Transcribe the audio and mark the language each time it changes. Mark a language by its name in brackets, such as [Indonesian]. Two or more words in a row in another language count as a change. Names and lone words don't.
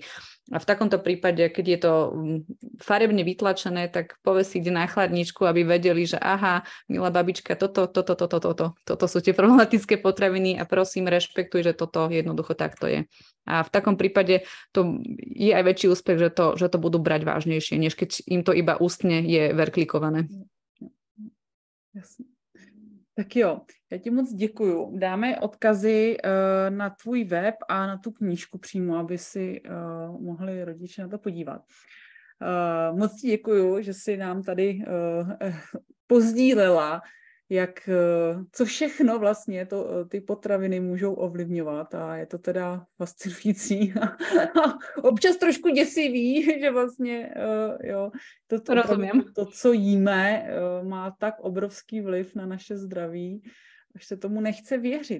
[Slovak] A v takomto prípade, keď je to farebne vytlačené, tak povesí kde na chladničku, aby vedeli, že aha, milá babička, toto sú tie problematické potraviny a prosím, rešpektuj, že toto jednoducho takto je. A v takom prípade to je aj väčší úspech, že to budú brať vážnejšie, než keď im to iba ústne je verklikované. [Czech] Jasně. Tak jo, já ti moc děkuju. Dáme odkazy na tvůj web a na tu knížku přímo, aby si mohli rodiče na to podívat. Moc ti děkuju, že jsi nám tady pozdílela, co všechno vlastně ty potraviny můžou ovlivňovat a je to teda fascinující a občas trošku děsivý, že vlastně to, co jíme, má tak obrovský vliv na naše zdraví, až se tomu nechce věřit.